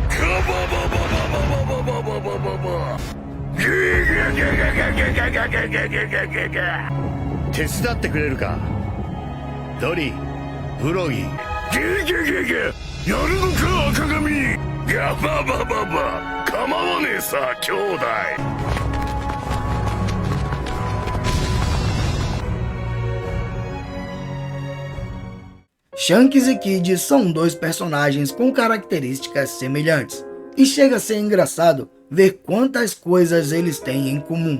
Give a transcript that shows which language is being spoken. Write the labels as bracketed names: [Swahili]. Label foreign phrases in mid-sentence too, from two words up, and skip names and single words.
[Japanese] 手伝ってくれるか、ドリ、ブロギー。やるのか赤髪。ガババババ構わねえさ兄弟。 [Portuguese] Shanks e Kid são dois personagens com características semelhantes, e chega a ser engraçado ver quantas coisas eles têm em comum.